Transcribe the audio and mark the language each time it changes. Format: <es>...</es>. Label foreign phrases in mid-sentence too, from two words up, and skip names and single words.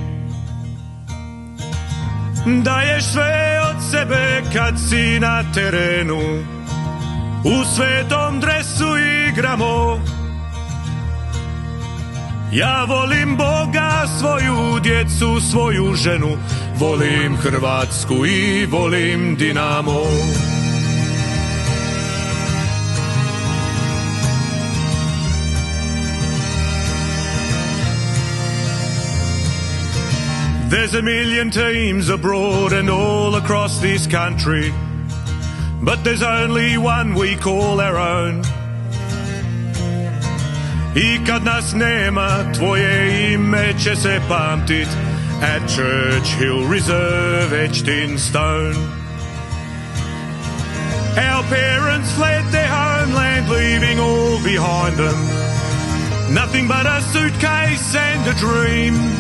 <hr>Daješ sve od sebe kad si na terenu, u svetom dresu igramo. Ja volim Boga, svoju djecu, svoju ženu, volim Hrvatsku i volim Dinamo.</hr> <en>There's a million teams abroad and all across this country, but there's only one we call our own.</en> <hr>I kad nas nema, tvoje ime će se pamtit</hr> <en>at Churchill Reserve, etched in stone. Our parents fled their homeland, leaving all behind them, nothing but a suitcase and a dream.</en>